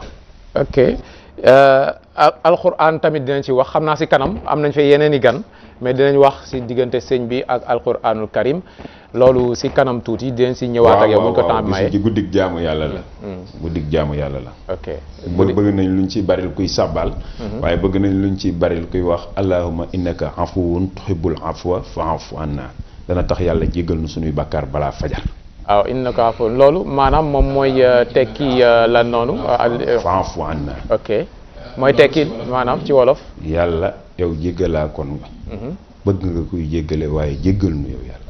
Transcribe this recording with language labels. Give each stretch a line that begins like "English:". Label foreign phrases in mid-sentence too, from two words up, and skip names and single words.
Wolof: ok alquran tamit dinañ ci wax xam naa si kanam am nañ fa yeneen i gan mais dinañ wax si diggante sëñ bi ak
Arabic: القرآن الكريم
Wolof: loolu si kanam tuuti dinañ si ñëwaat ak yow buñ ko temps bi maye. ci guddig jaamu yàlla la. guddig jaamu yàlla la. ok bëgg nañ luñ ci baril kuy sàbbal. waaye bëgg nañ luñ ci baril kuy wax
Arabic: اللهم إنك عفو تحب العفو فاعف عنا
Wolof: dana tax yàlla jéggal nu suñuy bàkkaar balaa fajar. waaw
Arabic: إنك عفو
Wolof: loolu maanaam moom mooy tekki lan noonu.
Arabic: فاعف عنا.
Wolof: ok mooy tekki maanaam ci wolof. yàlla yow jéggalaa kon nga. bëgg nga kuy jéggale waaye jéggal nu yow yàlla.